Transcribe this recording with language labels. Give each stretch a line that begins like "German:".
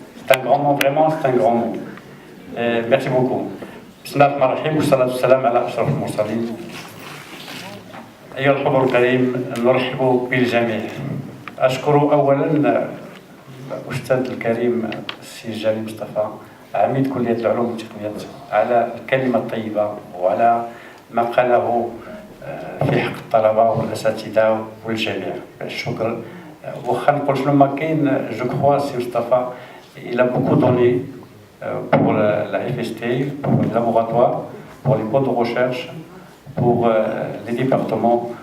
French: C'est un grand mot, vraiment, c'est un grand mot. Merci beaucoup.
Arabic: بسم الله الرحمن الرحيم والصلاة والسلام على أشرف المرسلين. أيها الحضور الكريم، نرحب بالجميع. أشكر أولا الأستاذ الكريم السي جلال مصطفى عميد كلية العلوم والتقنيات على الكلمة الطيبة وعلى ما قاله في حق الطلبة والأساتذة والجميع. الشكر. واخا نقول شنو ما كاين، جو كخوا سي مصطفى
French: il a beaucoup donné pour la FST, pour les laboratoires, pour les pôles de recherche, pour les départements.